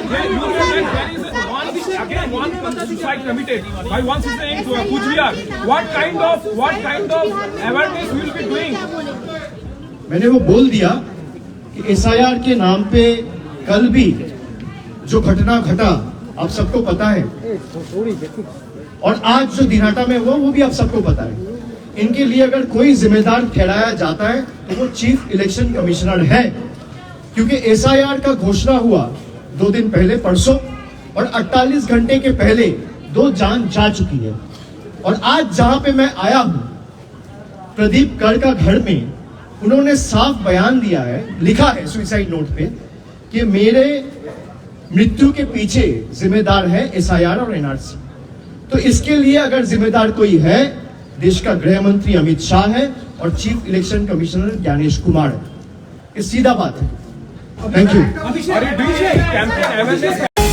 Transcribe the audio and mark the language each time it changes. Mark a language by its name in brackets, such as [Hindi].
[English] Again, one suicide committed by one sister in Kuchbihar. What kind of awareness we will be doing? [Hindi] मैंने वो बोल दिया कि SIR के नाम पे कल भी जो घटना घटा आप सबको पता है, और आज जो दिनहाटा में हुआ वो भी आप सबको पता है। इनके लिए अगर कोई जिम्मेदार ठहराया जाता है तो वो चीफ इलेक्शन कमिश्नर है, क्योंकि एसआईआर का घोषणा हुआ 2 दिन पहले परसों, और 48 घंटे के पहले 2 जान जा चुकी है। और आज जहां पे मैं आया हूं प्रदीप कर का घर में, उन्होंने साफ बयान दिया है, लिखा है सुसाइड नोट पे कि मेरे मृत्यु के पीछे जिम्मेदार है एसआईआर और एनआरसी। तो इसके लिए अगर जिम्मेदार कोई है, देश का गृह मंत्री अमित शाह है और chief election commissioner Gyanesh Kumar है। ये सीधा बात है। Thank you. [English] Are you doing campaign awareness?